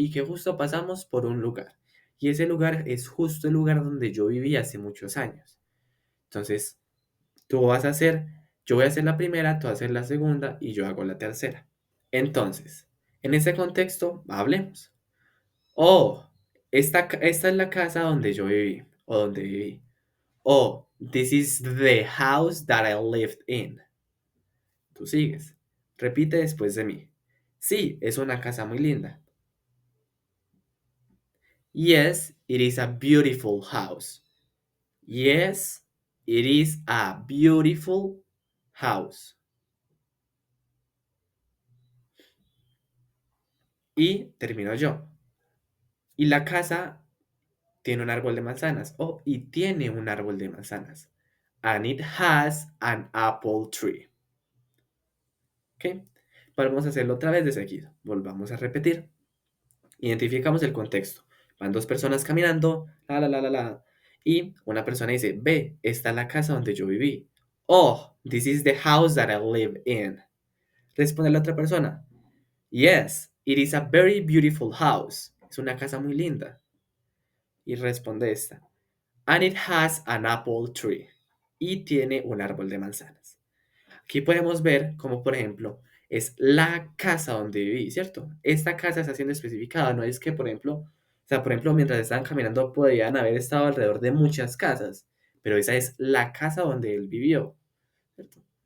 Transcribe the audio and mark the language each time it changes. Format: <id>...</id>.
<es>Y que justo pasamos por un lugar. Y ese lugar es justo el lugar donde yo viví hace muchos años. Entonces, yo voy a hacer la primera, tú vas a hacer la segunda y yo hago la tercera. Entonces, en ese contexto, hablemos. Oh, esta es la casa donde yo viví o donde viví.</es> <en>Oh, this is the house that I lived in.</en> <es>Tú sigues. Repite después de mí. Sí, es una casa muy linda.</es> <en>Yes, it is a beautiful house. Yes, it is a beautiful house.</en> <es>Y termino yo. Y la casa tiene un árbol de manzanas. Oh, y tiene un árbol de manzanas.</es> <en>And it has an apple tree.</en> <es>¿Ok? Vamos a hacerlo otra vez de seguido. Volvamos a repetir. Identificamos el contexto. Van dos personas caminando, la. Y una persona dice, ve, esta es la casa donde yo viví.</es> <en>Oh, this is the house that I live in.</en> <es>Responde la otra persona,</es> <en>yes, it is a very beautiful house.</en> <es>Es una casa muy linda. Y responde esta,</es> <en>and it has an apple tree.</en> <es>Y tiene un árbol de manzanas. Aquí podemos ver como, por ejemplo, es la casa donde viví, ¿cierto? Esta casa está siendo especificada, no es que, por ejemplo, mientras estaban caminando podían haber estado alrededor de muchas casas, pero esa es la casa donde él vivió, ¿cierto?</es>